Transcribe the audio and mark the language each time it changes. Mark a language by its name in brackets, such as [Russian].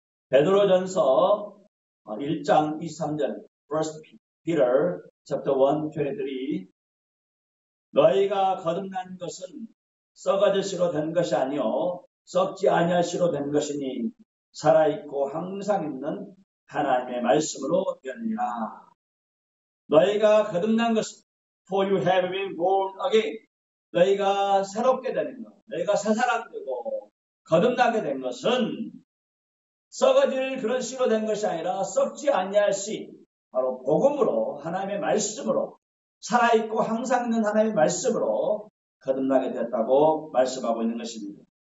[Korean] 베드로전서 1장 23절, [English] 1 Peter chapter 1, 23. [Korean] 너희가 거듭난 것은 썩어질 씨로 된 것이 아니요 썩지 아니할 씨로 된 것이니 살아있고 항상 있는 하나님의 말씀으로 되느니라. 너희가 거듭난 것은 [English] for you have been born again. [Korean] 너희가 새롭게 되는 것, 너희가 새 사람 되고 거듭나게 된 것은 썩어질 그런 씨로 된 것이 아니라 썩지 아니할 씨, 바로 복음으로, 하나님의 말씀으로, 살아있고 항상 있는 하나님의 말씀으로 거듭나게 됐다고 말씀하고 있는 것입니다.